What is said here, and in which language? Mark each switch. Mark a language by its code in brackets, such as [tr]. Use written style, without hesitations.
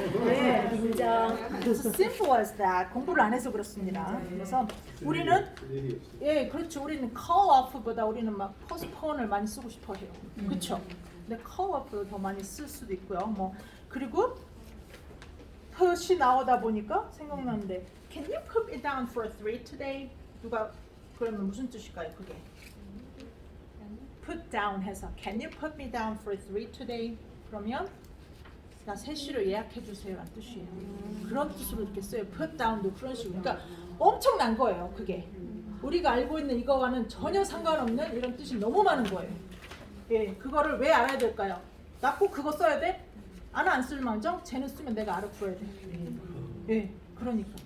[ko] 인정. [en] It's simple as that. [ko] 공부를 안 해서 그렇습니다. 그래서 우리는 예, 그렇죠. 우리는 call off보다 우리는 막 postpone을 많이 쓰고 싶어 해요. 그렇죠? 근데 call off를 더 많이 쓸 수도 있고요. 뭐 그리고 [en] put이 [ko] 나오다 보니까 생각나는데 [en] Can you put me down for 3 today? [ko] 누가 그러면 무슨 뜻일까요? 그게 [en] put down [ko] 해서 [en] Can you put me down for 3 today? [ko] 그러면 나 3시로 예약해 주세요 라는 뜻이에요. 그런 뜻으로 이렇게 써요. put down도 그런 식으로. 그러니까 엄청난 거예요. 그게 우리가 알고 있는 이거와는 전혀 상관없는 이런 뜻이 너무 많은 거예요. 예, 그거를 왜 알아야 될까요? 나 꼭 그거 써야 돼? 안 쓸망정 쟤는 쓰면 내가 알아들어야 돼. 예, 그러니까.